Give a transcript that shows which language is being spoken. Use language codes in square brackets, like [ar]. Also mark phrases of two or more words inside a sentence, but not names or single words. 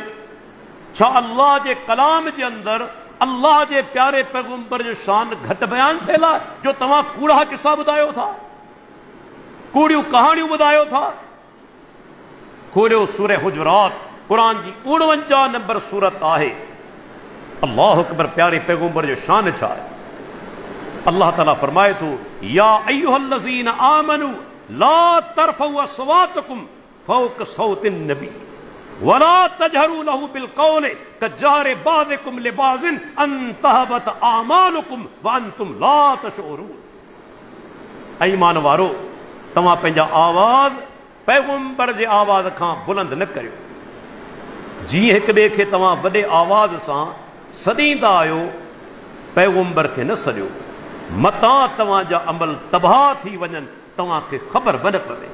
[sd] छा अल्लाह जे कलाम जे अंदरि अल्लाह जे प्यारे पैगंबर जो शान घटि बयान थियल आहे जो तव्हां कूड़ा किस्सा ॿुधायो था, कूड़ियूं कहानियूं ॿुधायो था। खोलियो सूरह हुजरात, कुरान जी 49 नंबर सूरत आहे। [ar] الله أكبر, [sd] प्यारे पैगंबर जो शान छा आहे। अल्लाह ताला फरमाए थो, [ar] يا أيها الذين آمنوا لا ترفعوا أصواتكم فوق صوت النبي ولا تجهروا له بالقول كجهر بعضكم لبعض أن تحبط أعمالكم وأنتم لا تشعرون. [sd] ईमान वारो, तव्हां पंहिंजा आवाज़ पैगंबर जे आवाज़ खां बुलंद न करियो। जीअं हिक ॿिए खे तव्हां वॾे आवाज़ सां सॾींदा आहियो, पैगंबर खे न सॾियो, मतां तव्हांजा अमल तबाह थी वञनि, तव्हांखे ख़बर बि न पवे।